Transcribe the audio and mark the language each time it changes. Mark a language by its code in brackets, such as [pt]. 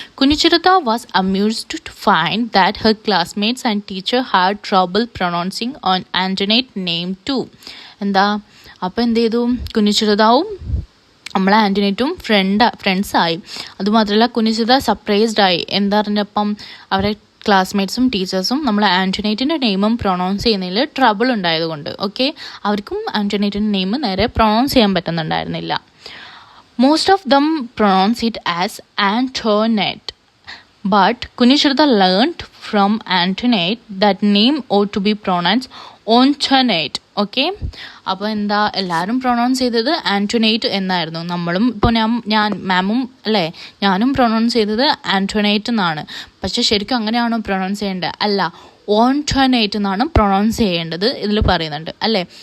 [en] Kunichirada was amused to find that her classmates and teacher had trouble pronouncing on Antoinette's name too. [ml] എന്താ, അപ്പം എന്ത് ചെയ്തു, കുഞ്ഞിച്ചിറുതാവും നമ്മളെ ആൻ്റണേറ്റും ഫ്രണ്ട്സായി. അതുമാത്രമല്ല കുഞ്ഞിച്ചിറുത സർപ്രൈസ്ഡായി. എന്താ പറഞ്ഞപ്പം അവരെ ക്ലാസ്മേറ്റ്സും ടീച്ചേഴ്സും നമ്മളെ ആൻ്റണേറ്റിൻ്റെ നെയിമും പ്രൊണൗൺസ് ചെയ്യുന്നതിൽ ട്രബിൾ ഉണ്ടായതുകൊണ്ട്. ഓക്കെ, അവർക്കും ആൻ്റണേറ്റിൻ്റെ നെയിം നേരെ പ്രൊണൗൺസ് ചെയ്യാൻ പറ്റുന്നുണ്ടായിരുന്നില്ല. [en] Most of them pronounce it as Antoinette, but Kunichirada learned from Antoinette that name ought to be pronounced Antoinette. [ml] Okay, അപ്പോൾ എന്താ, എല്ലാവരും പ്രൊണൗൺസ് ചെയ്തത് ആൻ്റോനേറ്റ് എന്നായിരുന്നു. നമ്മളും ഇപ്പോൾ മാമും അല്ലേ, ഞാനും പ്രൊണൗൺസ് ചെയ്തത് ആൻ്റോനേറ്റ് എന്നാണ്. പക്ഷെ ശരിക്കും അങ്ങനെയാണോ പ്രൊണൗൺസ് ചെയ്യേണ്ടത്? അല്ല, ഓൺടോനേറ്റ് എന്നാണ് പ്രൊണൗൺസ് ചെയ്യേണ്ടത് ഇതിൽ പറയുന്നുണ്ട് അല്ലേ.